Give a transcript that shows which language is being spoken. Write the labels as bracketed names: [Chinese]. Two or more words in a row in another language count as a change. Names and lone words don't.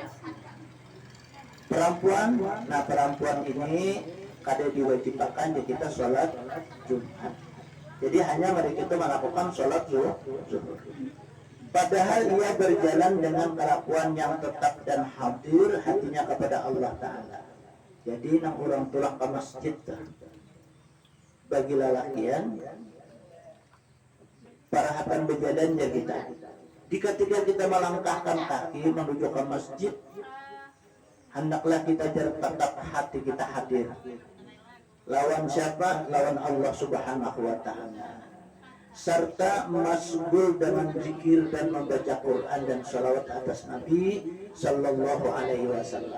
[Indonesian] Perempuan, nah perempuan ini kada diwajibkan ya kita sholat Jumat. Jadi hanya mereka itu melakukan sholat zuhur. Padahal ia berjalan dengan kelakuan yang tetap dan hadir hatinya kepada Allah Ta'ala. [Banjar] Jadi nang orang tulak ke masjid bagi lalakian parahapan berjalan ya kita. [Indonesian] Ketika kita melangkahkan kaki menuju ke masjid, hendaklah kita tetap hati kita hadir. Lawan siapa? Lawan Allah [Arabic] سبحانه وتعالى. [Indonesian] Serta masgul dengan zikir dan membaca Quran dan salawat atas Nabi [Arabic] صلى الله عليه وسلم.